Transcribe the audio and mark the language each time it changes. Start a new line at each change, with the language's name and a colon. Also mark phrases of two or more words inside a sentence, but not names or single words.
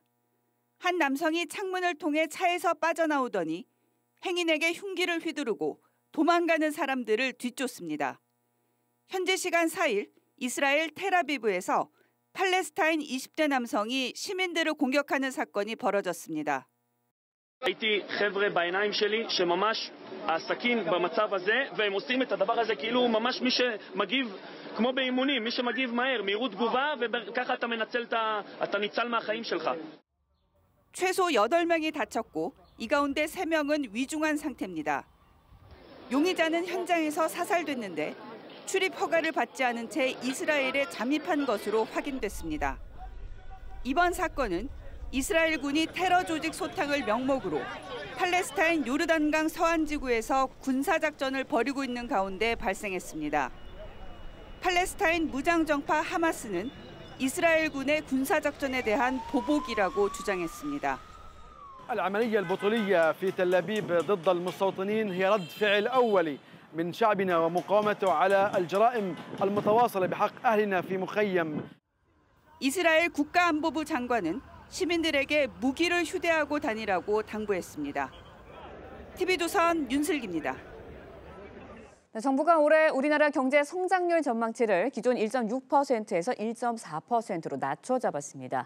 Korean: 한 남성이 창문을 통해 차에서 빠져나오더니 행인에게 흉기를 휘두르고 도망가는 사람들을 뒤쫓습니다. 현지 시간 4일 이스라엘 텔아비브에서 팔레스타인 20대 남성이 시민들을 공격하는 사건이 벌어졌습니다.
Hebrew: ראיתי חבר'ה בעיניים שלי שממש הסכין במצב הזה והם עושים את הדבר הזה כאילו ממש מי שמגיב כמו באימונים, מי שמגיב מהר, מהירות תגובה וככה אתה ניצל מהחיים שלך.
Korean: 최소 8명이 다쳤고 이 가운데 3명은 위중한 상태입니다. 용의자는 현장에서 사살됐는데 출입 허가를 받지 않은 채 이스라엘에 잠입한 것으로 확인됐습니다. 이번 사건은 이스라엘군이 테러 조직 소탕을 명목으로 팔레스타인 요르단강 서안 지구에서 군사작전을 벌이고 있는 가운데 발생했습니다. 팔레스타인 무장정파 하마스는 이스라엘군의 군사작전에 대한 보복이라고 주장했습니다.
Arabic: العملية البطولية في تل أبيب ضد المستوطنين هي رد فعل أولي من شعبنا ومقاومته على الجرائم المتواصلة بحق أهلنا في مخيم.
Korean: 이스라엘 국가안보부 장관은 시민들에게 무기를 휴대하고 다니라고 당부했습니다. TV조선 윤슬기입니다. 정부가 올해 우리나라 경제 성장률 전망치를 기존 1.6%에서 1.4%로 낮춰 잡았습니다.